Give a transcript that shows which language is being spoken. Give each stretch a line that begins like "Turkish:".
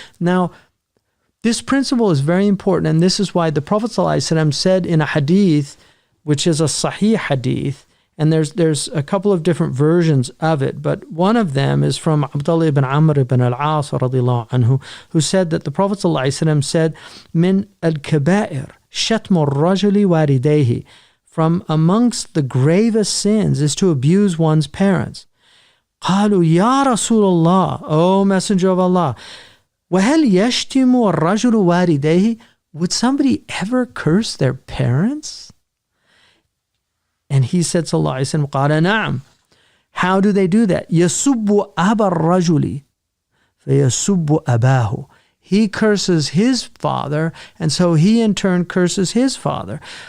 English: Now, this principle is very important, and this is why the Prophet ﷺ said in a hadith, which is a sahih hadith, and there's a couple of different versions of it, but one of them is from Abdullah ibn Amr ibn al-As radiallahu anhu, who said that the Prophet ﷺ said,
Arabic: "Min al-kaba'ir shatmu ar-rajuli walidayhi."
English: From amongst the gravest sins is to abuse one's parents.
Arabic: قالوا يا رسول الله,
English: O Messenger of Allah,
Arabic: وهل يشتم الرجل والديه?
English: Would somebody ever curse their parents? And he said, sallallahu alayhi wa sallam,
Arabic: قال نعم.
English: How do they do that?
Arabic: يسب أبا الرجل فيسب أباه.
English: He curses his father, and so he in turn curses his father.